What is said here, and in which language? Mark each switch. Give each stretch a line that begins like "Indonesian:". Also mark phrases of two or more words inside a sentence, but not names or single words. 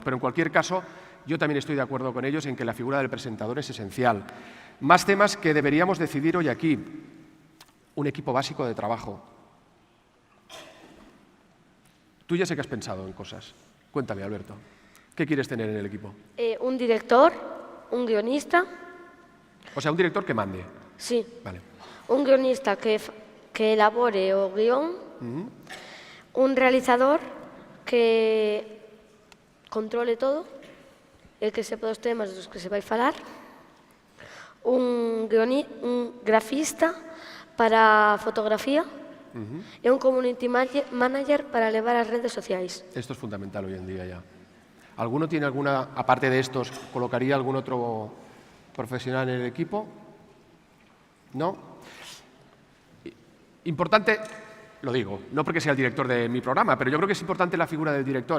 Spanish: Pero en cualquier caso, yo también estoy de acuerdo con ellos en que la figura del presentador es esencial. Más temas que deberíamos decidir hoy aquí. Un equipo básico de trabajo. Tú ya sé que has pensado en cosas. Cuéntame, Alberto. ¿Qué quieres tener en el equipo? Un director, un guionista. O sea, un director que mande. Sí. Vale. Un guionista que elabore o guión. Un realizador que controle todo, el que sepa
Galician: os temas dos que se vai falar. Un grafista para fotografía e un
English: community manager
Galician: para levar as redes sociais.
Spanish: Esto es fundamental hoy en día ya. ¿Alguno tiene alguna, aparte de estos, colocaría algún otro profesional en el equipo? ¿No? Importante, lo digo, no porque sea el director de mi programa, pero yo creo que es importante la figura del director.